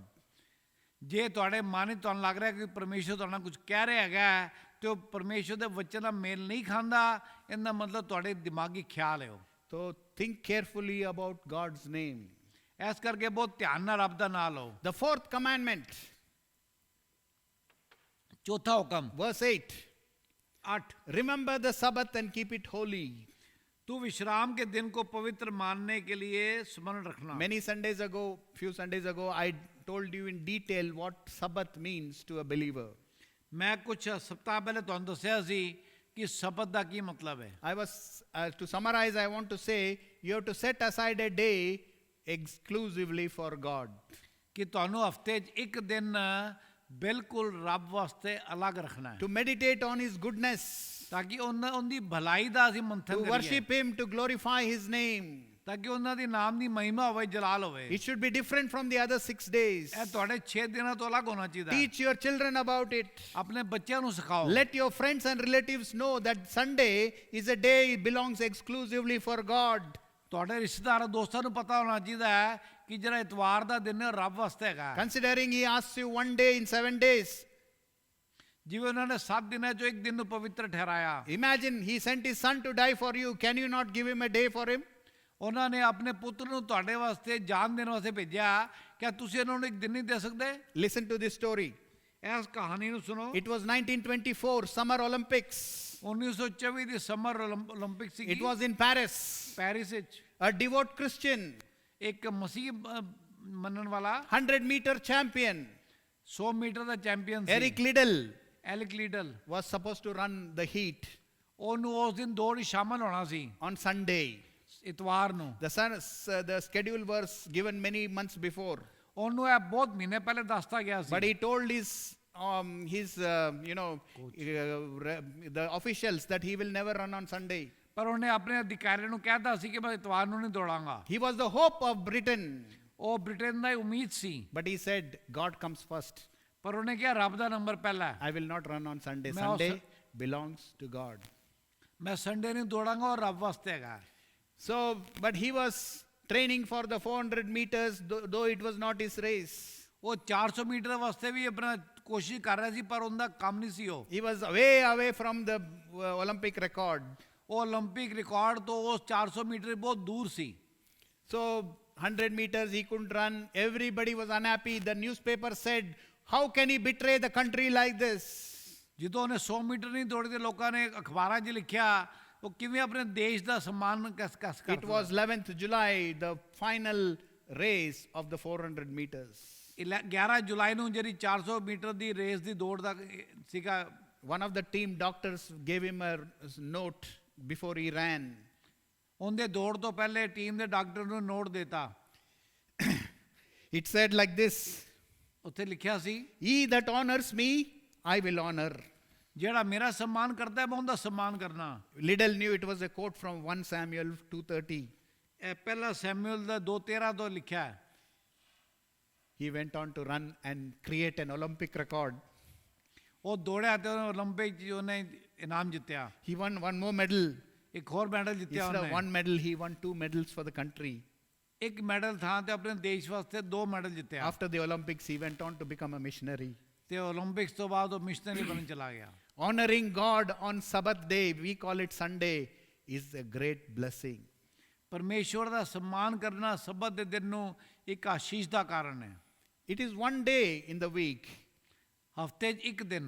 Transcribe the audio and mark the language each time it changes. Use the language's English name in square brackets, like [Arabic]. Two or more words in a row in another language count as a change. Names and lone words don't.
[Punjabi] ਜੇ ਤੁਹਾਡੇ ਮਨ 'ਚ ਤੁਹਾਨੂੰ ਲੱਗ ਰਿਹਾ ਕਿ ਪਰਮੇਸ਼ਰ ਤੁਹਾਡੇ ਨਾਲ ਕੁਝ ਕਹਿ ਰਿਹਾ ਹੈਗਾ ਤੇ ਉਹ ਪਰਮੇਸ਼ਰ ਦੇ ਵਚਨ ਨਾਲ ਮੇਲ ਨਹੀਂ ਖਾਂਦਾ, ਇਹਦਾ ਮਤਲਬ ਤੁਹਾਡੇ ਦਿਮਾਗੀ ਖਿਆਲ ਹੈ ਉਹ। [English] So think carefully about God's name. [Punjabi] ਇਸ ਕਰਕੇ ਬਹੁਤ ਧਿਆਨ ਨਾਲ ਰੱਬ ਦਾ ਨਾਮ ਲਓ। [English] The fourth commandment, [Punjabi] ਚੌਥਾ ਹੁਕਮ [English] verse 8. 8, Remember the Sabbath and keep it holy. [Hindi] तू विश्राम के दिन को पवित्र मानने के लिए स्मरण रखना। [English] Many Sundays ago, few Sundays ago, I told you in detail what Sabbath means to a believer. [Hindi] मैं कुछ सप्ताह पहले [Punjabi] ਤੁਹਾਨੂੰ ਦੱਸਿਆ ਸੀ ਕਿ ਸਬਤ ਦਾ ਕੀ ਮਤਲਬ ਹੈ। [English] I was, to summarize, I want to say, you have to set aside a day exclusively for God. [Punjabi] ਕਿ ਤੁਹਾਨੂੰ ਹਫਤੇ 'ਚ ਇੱਕ ਦਿਨ ਬਿਲਕੁਲ ਰੱਬ ਵਾਸਤੇ ਅਲੱਗ ਰੱਖਣਾ ਹੈ, [English] To meditate on his goodness, [Punjabi] ਤਾਂ ਕਿ ਉਹਦੀ ਭਲਾਈ ਦਾ ਅਸੀਂ ਮੰਥਨ [English] to [Punjabi] ਕਰੀਏ, [English] worship him, to glorify his name. [Punjabi] ਤਾਂ ਕਿ ਉਹਨਾਂ ਦੀ ਨਾਮ ਦੀ ਮਹਿਮਾ ਹੋਵੇ, ਜਲਾਲ ਹੋਵੇ। [English] It should be different from the other 6 days. [Punjabi] ਇਹ ਤੁਹਾਡੇ 6 ਦਿਨਾਂ ਤੋਂ ਅਲੱਗ ਹੋਣਾ ਚਾਹੀਦਾ ਹੈ। [English] Teach your children about it. [Punjabi] ਆਪਣੇ ਬੱਚਿਆਂ ਨੂੰ ਸਿਖਾਓ। [English] Let your friends and relatives know that Sunday is a day it belongs exclusively for God. [Punjabi] ਤੁਹਾਡੇ ਰਿਸ਼ਤੇਦਾਰ ਦੋਸਤਾਂ ਨੂੰ ਪਤਾ ਹੋਣਾ ਚਾਹੀਦਾ ਹੈ ਕਿ ਜਿਹੜਾ ਇਤਵਾਰ ਦਾ ਦਿਨ ਹੈ ਰੱਬ ਵਾਸਤੇ ਹੈਗਾ। [English] Considering he asks you one day in 7 days. [Punjabi] ਜਿਵੇਂ ਉਹਨਾਂ ਨੇ 7 ਦਿਨਾਂ ਚੋਂ ਇੱਕ ਦਿਨ ਨੂੰ ਪਵਿੱਤਰ ਠਹਿਰਾਇਆ। [English] Imagine he sent his son to die for you. Can you not give him a day for him? [Punjabi] ਉਹਨਾਂ ਨੇ ਆਪਣੇ ਪੁੱਤਰ ਨੂੰ ਤੁਹਾਡੇ ਵਾਸਤੇ ਜਾਨ ਦੇਣ ਵਾਸਤੇ ਭੇਜਿਆ, ਕਿਆ ਤੁਸੀਂ ਉਹਨਾਂ ਨੂੰ ਇੱਕ ਦਿਨ ਨਹੀਂ ਦੇ ਸਕਦੇ? [English] Listen to this story. [Punjabi] ਇਸ ਕਹਾਣੀ ਨੂੰ ਸੁਣੋ। [English] It was 1924 Summer Olympics. [Punjabi] 1924 ਦੀ [English] Summer Olympic [Punjabi] ਸੀ। [English] It was in Paris. [Punjabi] ਪੈਰਿਸ ਵਿੱਚ [English] A devout Christian, [Punjabi] ਇੱਕ ਮਸੀਹ ਮੰਨਣ ਵਾਲਾ [English] 100-meter champion, [Punjabi] 100 ਮੀਟਰ ਦਾ ਚੈਂਪੀਅਨ ਸੀ, [English] Eric Liddell, [Punjabi] ਐਲਿਕ ਲੀਡਲ, [English] was supposed to run the heat [Punjabi] ਉਹਨੂੰ ਉਸ ਦਿਨ ਦੌੜ ਵਿੱਚ ਸ਼ਾਮਲ ਹੋਣਾ ਸੀ, [English] on Sunday. [Punjabi] ਇਤਵਾਰ ਨੂੰ। [English] The schedule was given many months before. [Punjabi] ਉਹਨੂੰ ਇਹ ਬਹੁਤ ਮਹੀਨੇ ਪਹਿਲੇ ਦੱਸਤਾ ਗਿਆ ਸੀ। [English] But he told the officials that he will never run on Sunday. [Punjabi] ਪਰ ਉਹਨੇ ਆਪਣੇ ਅਧਿਕਾਰੀਆਂ ਨੂੰ ਕਹਿਤਾ ਸੀ ਕਿ ਮੈਂ ਇਤਵਾਰ ਨੂੰ ਨਹੀਂ ਦੌੜਾਂਗਾ। [English] He was the hope of Britain. [Punjabi] ਉਹ ਬ੍ਰਿਟੇਨ ਦਾ ਉਮੀਦ ਸੀ। [English] But he said, God comes first. [Punjabi] ਪਰ ਉਹਨੇ ਕਿਹਾ ਰੱਬ ਦਾ ਨੰਬਰ ਪਹਿਲਾ ਹੈ। [English] I will not run on Sunday. [Hindi] मैं उस- [English] Sunday belongs to God. [Punjabi] ਮੈਂ ਸੰਡੇ ਨਹੀਂ ਦੌੜਾਂਗਾ ਔਰ ਰੱਬ ਵਾਸਤੇ ਹੈਗਾ। [English] So, but he was training for the 400 meters, though it was not his race. [Punjabi] ਉਹ 400 ਮੀਟਰ ਵਾਸਤੇ ਵੀ ਆਪਣਾ ਕੋਸ਼ਿਸ਼ ਕਰ ਰਿਹਾ ਸੀ, ਪਰ ਉਹਦਾ ਕੰਮ ਨਹੀਂ ਸੀ ਉਹ। [English] He was way away from the Olympic record. [Punjabi] ਉਹ [English] Olympic record [Punjabi] ਤੋਂ ਉਸ 400 ਮੀਟਰ ਬਹੁਤ ਦੂਰ ਸੀ। [English] So 100 meters he couldn't run. Everybody was unhappy. The newspaper said, how can he betray the country like this? [Punjabi] ਜਦੋਂ ਉਹਨੇ 100 ਮੀਟਰ ਨਹੀਂ ਦੌੜੇ ਤੇ ਲੋਕਾਂ ਨੇ ਅਖਬਾਰਾਂ 'ਚ ਲਿਖਿਆ ਉਹ ਕਿਵੇਂ ਆਪਣੇ ਦੇਸ਼ ਦਾ ਸਨਮਾਨ ਕਰ [English] It was 11th July, the final race of the 400 meters. [Punjabi] 11 ਜੁਲਾਈ ਨੂੰ ਜਿਹੜੀ 400 ਮੀਟਰ ਦੀ ਰੇਸ ਦੀ ਦੌੜ ਦਾ ਸੀਗਾ, [English] one of the team doctors gave him a note before he ran. [Punjabi] ਉਹਦੇ ਦੌੜ ਤੋਂ ਪਹਿਲੇ ਟੀਮ ਦੇ ਡਾਕਟਰ ਨੂੰ ਨੋਟ ਦਿੱਤਾ। [English] It said like this, [Punjabi] ਉੱਥੇ ਲਿਖਿਆ ਸੀ, [English] he that honors me, I will honor. [Punjabi] ਜਿਹੜਾ ਮੇਰਾ सम्मान ਕਰਦਾ ਹੈ ਮੈਂ ਉਹਦਾ सम्मान ਕਰਨਾ। [English] Little knew it was a quote from 1 Samuel 2:30. [Punjabi] ਇਹ ਪਹਿਲਾ ਸੈਮੂਅਲ ਦਾ 2:13 ਤੋਂ ਲਿਖਿਆ ਹੈ। [English] He went on to run and create an Olympic record. [Punjabi] ਉਹ ਦੌੜਿਆ ਤੇ ਉਹਨੇ 올림픽 'ਚ ਉਹਨੇ ਇਨਾਮ ਜਿੱਤਿਆ। [English] He won one more medal. [Punjabi] ਇੱਕ ਹੋਰ ਮੈਡਲ ਜਿੱਤਿਆ [English] Instead of [Punjabi] ਉਹਨੇ। [English] one medal, he won 2 medals for the country. [Punjabi] ਇੱਕ ਮੈਡਲ ਥਾਂ ਤੇ ਆਪਣੇ ਦੇਸ਼ ਵਾਸਤੇ 2 ਮੈਡਲ ਜਿੱਤਿਆ। [English] After the Olympics, he went on to become a missionary. [Punjabi] ਤੇ 올림픽ਸ ਤੋਂ ਬਾਅਦ ਉਹ ਮਿਸ਼ਨਰੀ ਬਣਨ ਚਲਾ ਗਿਆ। [English] Honoring God on Sabbath day, we call it Sunday, is a great blessing. [Punjabi] ਪਰਮੇਸ਼ਵਰ ਦਾ सम्मान ਕਰਨਾ ਸਬਤ ਦੇ ਦਿਨ ਨੂੰ ਇੱਕ ਆਸ਼ੀਸ਼ ਦਾ ਕਾਰਨ ਹੈ। [English] It is one day in the week. [Punjabi] ਹਫਤੇ 'ਚ ਇੱਕ ਦਿਨ